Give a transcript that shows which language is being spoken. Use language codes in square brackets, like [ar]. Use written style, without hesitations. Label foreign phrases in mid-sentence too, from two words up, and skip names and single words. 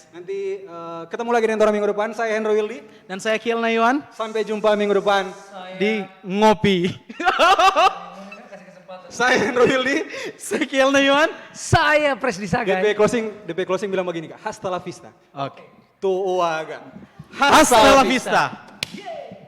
[id] Nanti ketemu lagi dengan orang minggu depan. Saya Hendro Wildi. Dan saya Kiel Nayuan Sampai jumpa minggu depan. di Ngopi. Saya Hendro Wildi. Saya Kiel Nayuan. Saya Presdi Sagai. [en] DP closing [id] bilang begini Kak. [es] Hasta la vista. [id] Oke. Tuaga. [es] Hasta la vista.